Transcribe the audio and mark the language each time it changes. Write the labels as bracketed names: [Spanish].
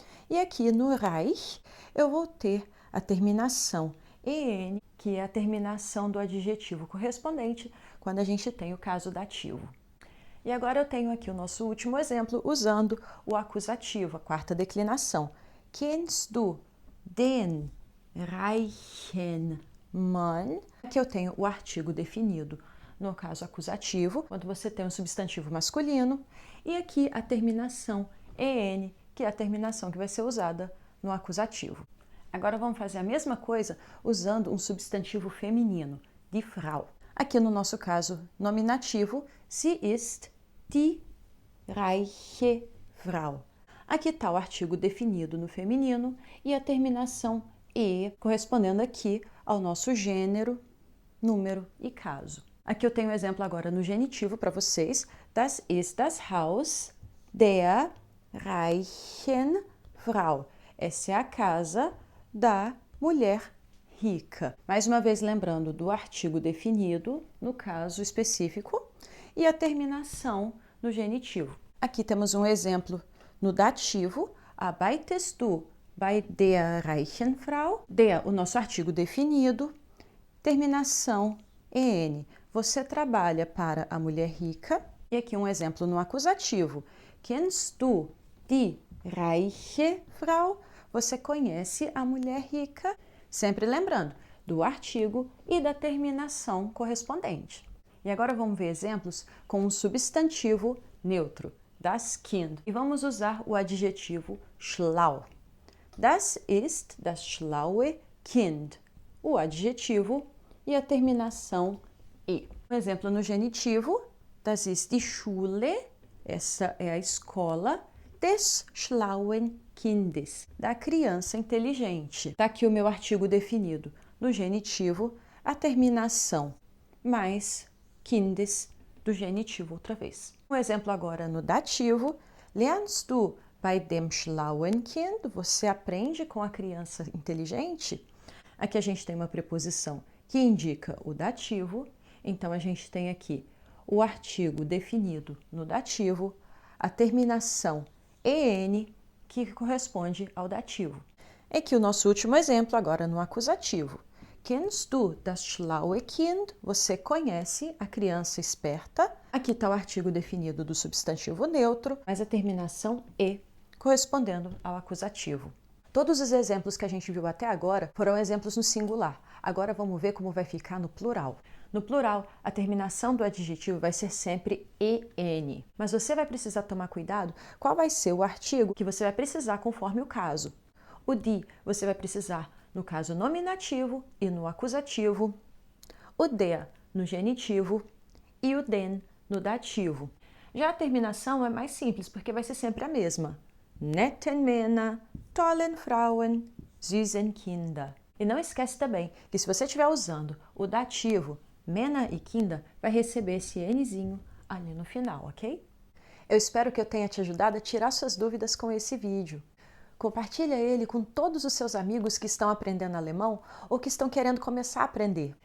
[Portuguese] E aqui no Reich eu vou ter a terminação en, que é a terminação do adjetivo correspondente quando a gente tem o caso dativo. E agora eu tenho aqui o nosso último exemplo usando o acusativo, a quarta declinação. [German] Kennst du den reichen Mann? [Portuguese] Aqui eu tenho o artigo definido no caso acusativo, quando você tem um substantivo masculino, e aqui a terminação en, que é a terminação que vai ser usada no acusativo. Agora vamos fazer a mesma coisa usando um substantivo feminino, die Frau. Aqui no nosso caso nominativo, [German] sie ist die reiche Frau. [Portuguese] Aqui está o artigo definido no feminino e a terminação e, correspondendo aqui ao nosso gênero, número e caso. Aqui eu tenho um exemplo agora no genitivo para vocês. [German] Das ist das Haus der reichen Frau. [Portuguese] Essa é a casa da mulher rica. Mais uma vez lembrando do artigo definido, no caso específico, e a terminação no genitivo. Aqui temos um exemplo no dativo, [German] arbeitest du bei der reichen Frau? [Portuguese] Der, o nosso artigo definido, terminação en. Você trabalha para a mulher rica. E aqui um exemplo no acusativo. [German] Kennst du die reiche Frau? [Portuguese] Você conhece a mulher rica? Sempre lembrando do artigo e da terminação correspondente. E agora vamos ver exemplos com um substantivo neutro, das Kind. E vamos usar o adjetivo schlau. [German] Das ist das schlaue Kind. [Portuguese] O adjetivo e a terminação e. Um exemplo no genitivo, [German] das ist die Schule [Portuguese] Essa é a escola [German] des schlauen Kindes, [Portuguese] da criança inteligente. Está aqui o meu artigo definido no genitivo, a terminação mais Kindes do genitivo outra vez. Um exemplo agora no dativo. [German] Lernst du bei dem schlauen Kind? [Portuguese] Você aprende com a criança inteligente? Aqui a gente tem uma preposição que indica o dativo, então a gente tem aqui o artigo definido no dativo, a terminação en, que corresponde ao dativo. Aqui o nosso último exemplo, agora no acusativo. [German] Kennst du das schlaue Kind? [Portuguese] Você conhece a criança esperta? Aqui está o artigo definido do substantivo neutro, mas a terminação e, correspondendo ao acusativo. Todos os exemplos que a gente viu até agora foram exemplos no singular. Agora vamos ver como vai ficar no plural. No plural, a terminação do adjetivo vai ser sempre en. Mas você vai precisar tomar cuidado qual vai ser o artigo que você vai precisar conforme o caso. O die você vai precisar no caso nominativo e no acusativo. O der no genitivo e o den no dativo. Já a terminação é mais simples, porque vai ser sempre a mesma. [German] Netten Männer, tollen Frauen, süßen Kinder. [Portuguese] E não esquece também que se você estiver usando o dativo Männer e Kinder, vai receber esse nzinho ali no final, ok? Eu espero que eu tenha te ajudado a tirar suas dúvidas com esse vídeo. Compartilha ele com todos os seus amigos que estão aprendendo alemão ou que estão querendo começar a aprender.